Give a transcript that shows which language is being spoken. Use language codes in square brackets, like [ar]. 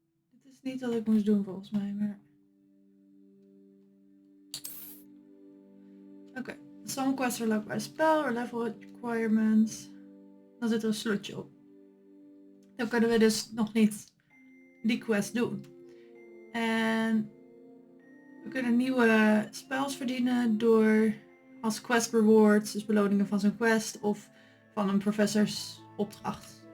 [nl] Dit is niet wat ik moest doen volgens mij, maar... Oké. [en] Some quests are locked by spell or level requirements. [nl] Dan zit er een slotje op. Dan kunnen we dus nog niet die quest doen. En we kunnen nieuwe spells verdienen door als quest rewards, dus beloningen van zo'n quest of van een professors opdracht.